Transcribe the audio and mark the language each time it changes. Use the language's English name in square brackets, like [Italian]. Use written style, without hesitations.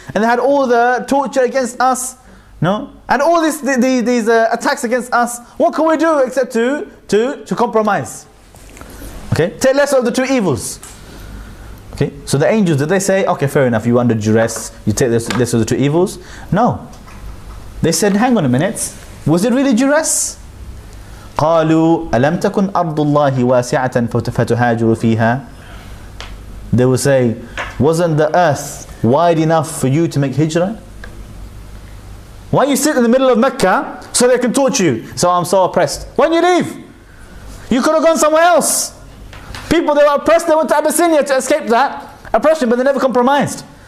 [English] And they had all the torture against us. No? And all these attacks against us. What can we do except to compromise? Okay? Take less of the two evils. Okay? So the angels, did they say, okay, fair enough, you under duress, you take less of the two evils? No. They said, hang on a minute. Was it really duress? [Arabic] قالوا ألم تكن أرض الله واسعة فتهاجروا فيها. [English] They will say, wasn't the earth wide enough for you to make hijrah? Why you sit in the middle of Mecca so they can torture you? So I'm so oppressed. Why don't you leave? You could have gone somewhere else. People, they were oppressed, they went to Abyssinia to escape that oppression, but they never compromised.